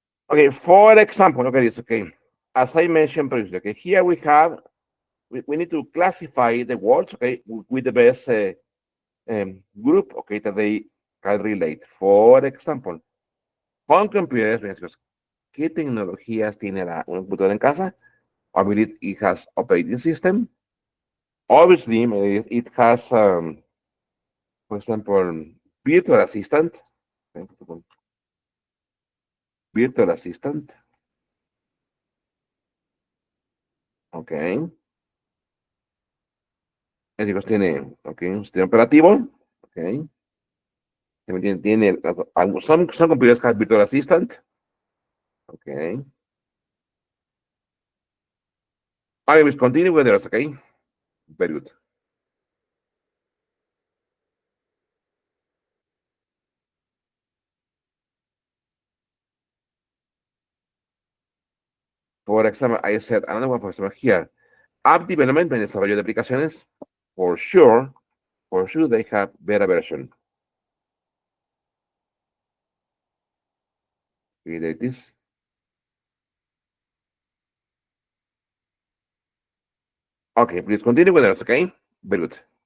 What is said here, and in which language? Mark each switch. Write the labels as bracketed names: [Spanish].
[English] Okay, for example, okay, it's okay. As I mentioned previously, okay, here we need to classify the words, okay, with the best group, okay, that they can relate. For example, [Spanish] con computers, decimos, ¿qué tecnologías tiene una computadora en casa? [English] Obviously, it has operating system. Obviously, it has, for example, virtual assistant. Virtual assistant. Okay. [Spanish] Es decir, tiene, okay, un sistema operativo. [English] Okay. Tiene some computers have virtual assistant. Okay. I will continue with the rest, okay? Very good. For example, I said another one, for example, here. App development and [Spanish] desarrollo de aplicaciones. [English] For sure, they have beta version. Okay, there it is. Okay, please continue with the rest, okay? Very good.